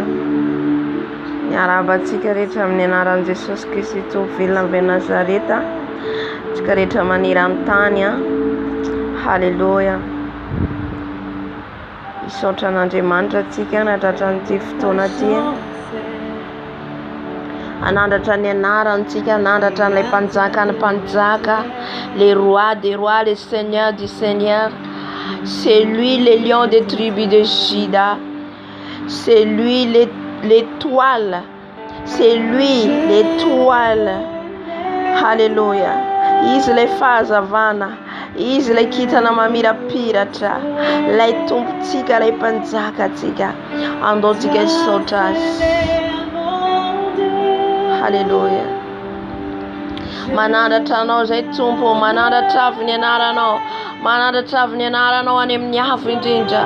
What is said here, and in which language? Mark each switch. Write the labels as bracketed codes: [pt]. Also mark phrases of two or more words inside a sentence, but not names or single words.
[mg] Miarabantsika rehetra amin'ny anaran'i Jesosy Kristy tovilina avy Nazareta, tsika rehetra maniry amin'ny tany. Haleluya. Misaotra an'Andriamanitra tsika natratran'ity fotoana ity. Anandratra ny anarantsika, anandratra n'ilay mpanjaka ny mpanjaka, [fr] les rois des rois, les seigneurs du Seigneur. C'est lui le lion des tribus de Juda. C'est lui l'étoile. C'est lui l'étoile. [mg] Haleluya. Izy le fahazavana, izy le kitana mamirapiratra, lay tompontsika, lay mpanjakatsika. Andaontsika isaotra azy. Haleluya. Manandratra anao zay tompo, manandratra avy ny anaranao, manandratra avy ny anaranao any amin'ny avo indrindra.